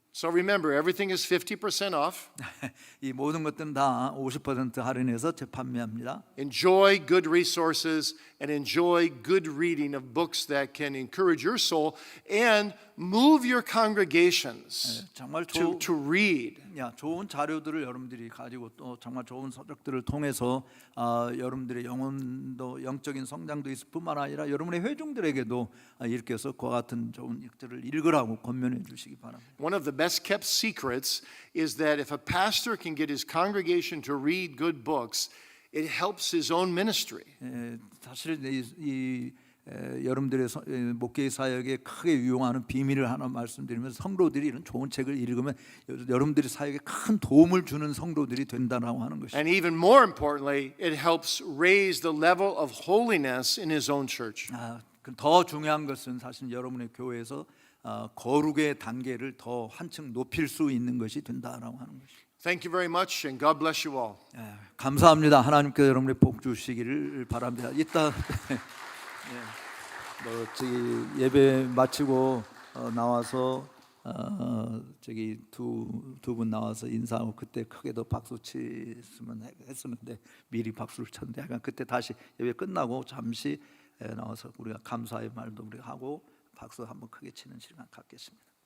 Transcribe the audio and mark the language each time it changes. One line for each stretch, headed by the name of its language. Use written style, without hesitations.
English: So remember, everything is 50% off.
Korean: 이 모든 것들은 다 50% 할인해서 재판매합니다.
English: Enjoy good resources and enjoy good reading of books that can encourage your soul and move your congregations
Korean: 정말
English: to read.
Korean: 좋은 자료들을 여러분들이 가지고 또 정말 좋은 서적들을 통해서 여러분들의 영적인 성장도 있을 뿐만 아니라 여러분의 회중들에게도 이렇게 해서 그와 같은 좋은 책들을 읽으라고 권면해 주시기 바랍니다.
English: One of the best kept secrets is that if a pastor can get his congregation to read good books, it helps his own ministry.
Korean: 사실 이 여러분들의 목회의 사역에 크게 유용하는 비밀을 하나 말씀드리면서 성도들이 이런 좋은 책을 읽으면 여러분들의 사역에 큰 도움을 주는 성도들이 된다라고 하는 것이죠.
English: And even more importantly, it helps raise the level of holiness in his own church.
Korean: 더 중요한 것은 사실 여러분의 교회에서 거룩의 단계를 더 한층 높일 수 있는 것이 된다라고 하는 것이죠.
English: Thank you very much, and God bless you all.
Korean: 감사합니다. 하나님께서 여러분의 복 주시기를 바랍니다. 이따 저기 예배 마치고 나와서 저기 두 분 나와서 인사하고 그때 크게 더 박수 치으면 했었는데 미리 박수를 쳤는데 약간 그때 다시 예배 끝나고 잠시 나와서 우리가 감사의 말도 우리가 하고 박수 한번 크게 치는 시간 갖겠습니다.